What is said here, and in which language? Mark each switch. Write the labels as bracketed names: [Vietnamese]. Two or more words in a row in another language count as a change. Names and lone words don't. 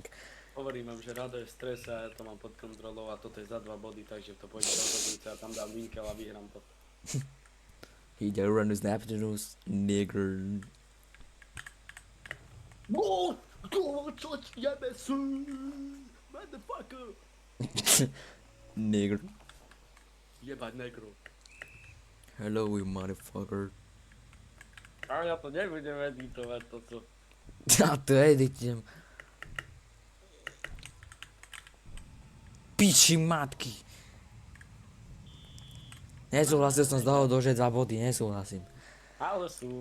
[Slovak] Hovorím vám, že Rado je v strese a ja to mám pod kontrolou a toto je za 2 body, takže to pôjde rozhodujúce a tam dám winkel a vyhrám to. Ide Uranus Neptunus, negr. No, čo jebe sú, motherfucker. Negr. Jebať negru. [English] Hello, you motherfucker. [Slovak] A ja to nebudem editovať toto. Ja to editujem. Piči matky. Nesúhlasil som z dohodou, že 2 body, nesúhlasím. Ale sú.